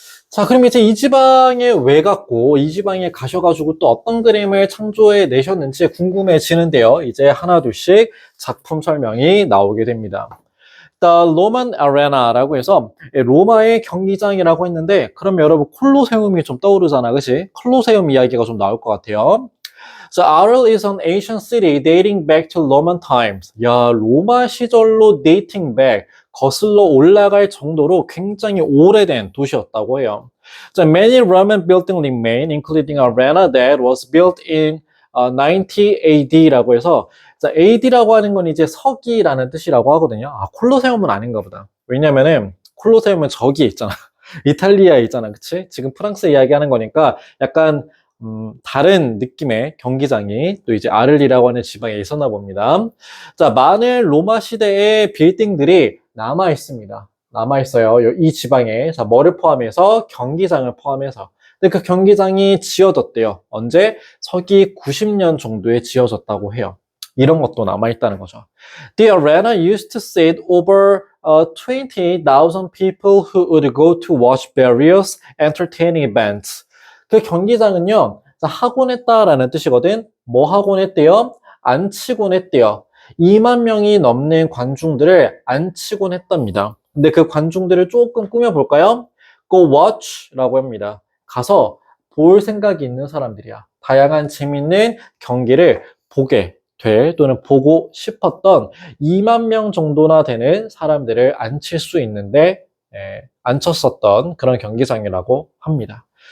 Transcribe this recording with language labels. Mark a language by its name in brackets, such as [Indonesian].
[Korean] 자, 그럼 이제 이 지방에 왜 갔고, 이 지방에 가셔가지고 또 어떤 그림을 창조해 내셨는지 궁금해지는데요. 이제 하나둘씩 작품 설명이 나오게 됩니다. [English] The Roman Arena [Korean] 라고 해서 로마의 경기장이라고 했는데, 그럼 여러분 콜로세움이 좀 떠오르잖아, 그치? 콜로세움 이야기가 좀 나올 것 같아요. [English] So Arles is an ancient city dating back to Roman times. [Korean] 야, 로마 시절로 [English] dating back, [Korean] 거슬러 올라갈 정도로 굉장히 오래된 도시였다고 해요. [English] So many Roman buildings remain, including a arena that was built in 90 AD [Korean] 라고 해서 자, AD라고 하는 건 이제 서기라는 뜻이라고 하거든요. 아, 콜로세움은 아닌가 보다. 왜냐면은 콜로세움은 저기 있잖아. 이탈리아에 있잖아. 그치? 지금 프랑스 이야기하는 거니까 약간 다른 느낌의 경기장이 또 이제 아를리라고 하는 지방에 있었나 봅니다. 자, 많은 로마 시대의 빌딩들이 남아 있습니다. 남아 있어요. 이 지방에. 자, 뭐를 포함해서 경기장을 포함해서. 근데 그 경기장이 지어졌대요. 언제? 서기 90년 정도에 지어졌다고 해요. 이런 것도 남아 있다는 거죠. [English] The arena used to sit over 20,000 people who would go to watch various entertaining events. [Korean] 그 경기장은요, 하곤 했다라는 뜻이거든. 뭐 하곤 했대요? 안치곤 했대요. 2만 명이 넘는 관중들을 안치곤 했답니다. 근데 그 관중들을 조금 꾸며볼까요? [English] Go watch [Korean] 라고 합니다. 가서 볼 생각이 있는 사람들이야. 다양한 재밌는 경기를 보게 될 또는 보고 싶었던 2만 명 정도나 되는 사람들을 앉힐 수 있는데 앉혔었던 그런 경기장이라고 합니다.